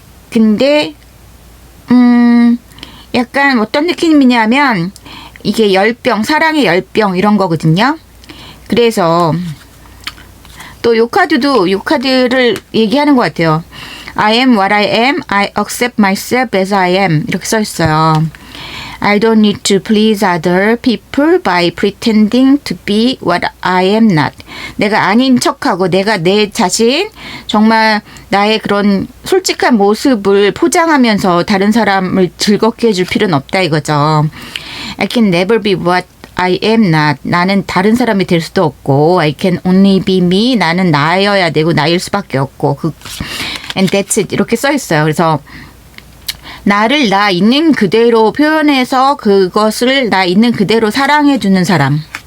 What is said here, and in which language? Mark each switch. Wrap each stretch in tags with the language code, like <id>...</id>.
<ko>근데 약간 어떤 느낌이냐면 이게 열병, 사랑의 열병 이런 거거든요. 그래서 또 요 카드를 얘기하는 것 같아요.</ko> <en>I am what I am. I accept myself as I am.</en> <ko>이렇게 써 있어요.</ko> <en>I don't need to please other people by pretending to be what I am not.</en> <ko>내가 아닌 척하고 내가 내 자신 정말 나의 그런 솔직한 모습을 포장하면서 다른 사람을 즐겁게 해줄 필요는 없다 이거죠.</ko> <en>I can never be what I am not.</en> <ko>나는 다른 사람이 될 수도 없고</ko> <en>I can only be me.</en> <ko>나는 나여야 되고 나일 수밖에 없고</ko> <en>and that's it.</en> <ko>이렇게 써 있어요. 그래서 나를 나 있는 그대로 표현해서 그것을 나 있는 그대로 사랑해주는 사람.</ko>